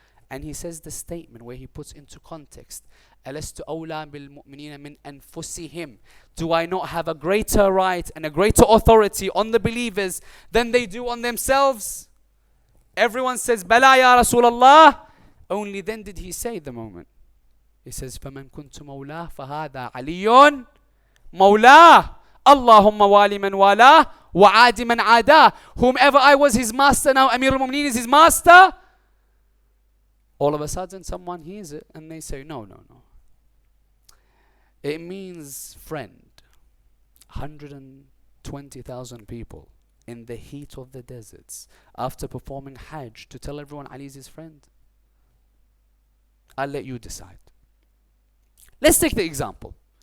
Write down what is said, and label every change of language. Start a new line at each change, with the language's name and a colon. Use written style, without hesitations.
English: And he says the statement where he puts into context,
Arabic: أَلَسْتُ أَوْلَى بِالْمُؤْمِنِينَ مِنْ أَنفُسِهِمْ.
English: Do I not have a greater right and a greater authority on the believers than they do on themselves? Everyone says,
Arabic: Bala ya Rasulullah.
English: Only then did he say the moment. He says,
Arabic: فَمَنْ كُنْتُ مَوْلَاهُ فَهَذَا عَلِيٌّ مَوْلَاهُ اللَّهُمَّ وَالِ مَنْ وَالَاهُ وَعَادِ مَنْ عَادَاهُ.
English: Whomever I was his master, now Amir al-Mu'mineen is his master. All of a sudden someone hears it and they say, no. It means friend. 120,000 people in the heat of the deserts after performing Hajj to tell everyone Ali is his friend. I'll let you decide. Let's take the example.